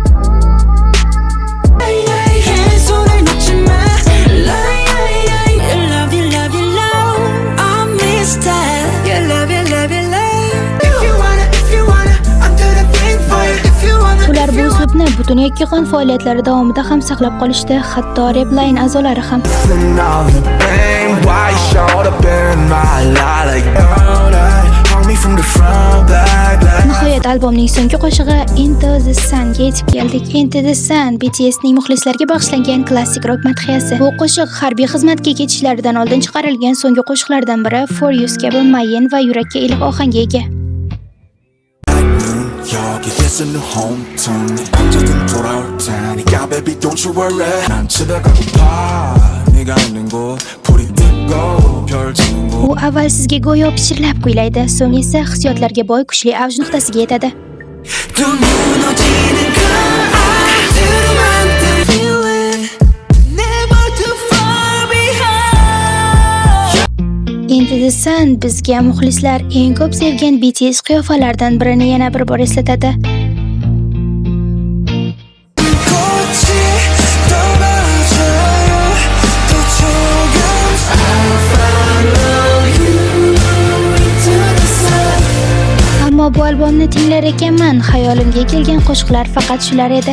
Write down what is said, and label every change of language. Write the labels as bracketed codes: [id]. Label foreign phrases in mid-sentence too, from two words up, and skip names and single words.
[uz] Ular bu uslubni butun yakkaxon faoliyatlari davomida ham saqlab qolishdi, hatto [en] rap line [uz] a'zolari ham. Nihoyat albomning so'nggi qo'shig'i Into the Sun'ga yetib keldik. Into the Sun BTSning muxlislarga bag'ishlangan klassik rock madhiyasi. Bu qo'shiq harbiy xizmatga ketishlaridan oldin chiqarilgan so'nggi qo'shiqlardan biri. For You kabi mayin va yurakka iliq ohangga ega. U avval sizga go'yo pichirlab kuylaydi, so'ng esa hissiyotlarga boy kuchli avj nuqtasiga yetadi. Into the Sun bizga muxlislar eng ko'p sevgan BTS qiyofalaridan birini yana bir bor eslatadi. Ammo bu albomni tinglar ekanman, xayolimga kelgan qo'shiqlar faqat shular edi.